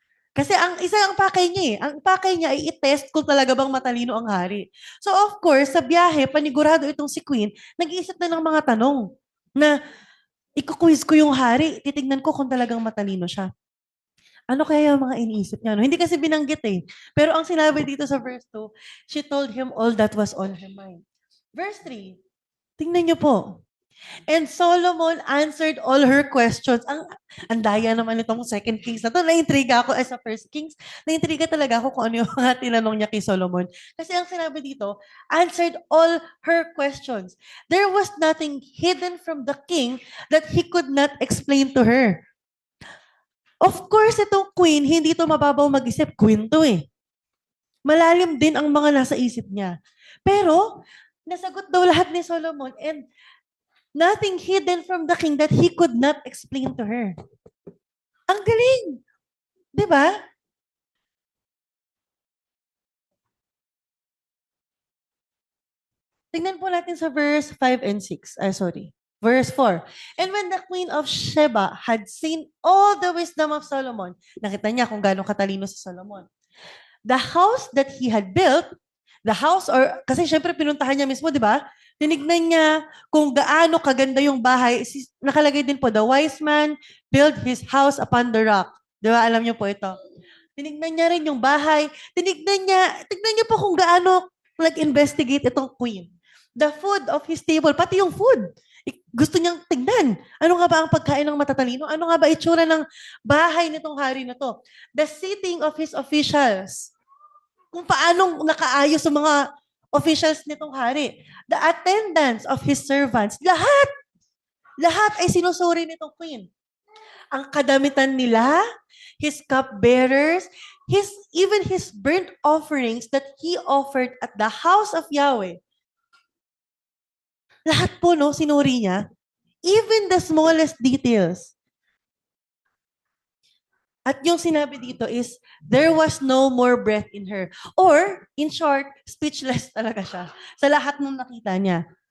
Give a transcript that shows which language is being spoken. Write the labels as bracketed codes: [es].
[tl] Kasi ang pakay niya eh. Ang pakay niya ay i-test kung talaga bang matalino ang hari. So of course, sa biyahe, panigurado itong si queen, nag-iisip na ng mga tanong na ikuquiz ko yung hari, titignan ko kung talagang matalino siya. Ano kaya yung mga iniisip niya? No? Hindi kasi binanggit eh. Pero ang sinabi dito sa verse 2, [en] she told him all that was on her mind. Verse 3, [tl] tingnan niyo po. [en] And Solomon answered all her questions. [tl] Ang daya naman itong second Kings na to. Naintriga ako as a first Kings. Naintriga talaga ako kung ano yung mga tinanong niya kay Solomon. Kasi ang sinabi dito, [en] answered all her questions. There was nothing hidden from the king that he could not explain to her. [tl] Of course, itong queen, hindi to mababaw mag-isip. Queen to eh. Malalim din ang mga nasa isip niya. Pero, nasagot daw lahat ni Solomon [en] and nothing hidden from the king that he could not explain to her. [tl] Ang galing! Di ba? Tingnan po natin sa verse 5 and 6. Verse 4. [en] And when the queen of Sheba had seen all the wisdom of Solomon, [tl] nakita niya kung gaano katalino si Solomon. [en] The house that he had built, [tl] kasi syempre pinuntahan niya mismo, di ba? Tinignan niya kung gaano kaganda yung bahay. [en] Nakalagay din po, the wise man built his house upon the rock. [tl] Di ba? Alam niyo po ito. Tinignan niya rin yung bahay. Tignan niya po kung gaano nag-investigate itong queen. [en] The food of his table, [tl] pati yung food. Gusto niyang tignan. Ano nga ba ang pagkain ng matatalino? Ano nga ba itsura ng bahay nitong hari na to? [en] The seating of his officials. [tl] Kung paanong nakaayos sa mga officials nitong hari. [en] The attendance of his servants. [tl] Lahat ay sinusuri nitong queen. Ang kadamitan nila, [en] his cupbearers, even his burnt offerings that he offered at the house of Yahweh. [tl] Lahat po, no, sinuri niya. [en] Even the smallest details. [tl] At yung sinabi dito [en] is, there was no more breath in her. [tl] Or, in short, speechless talaga siya sa lahat ng nakita niya.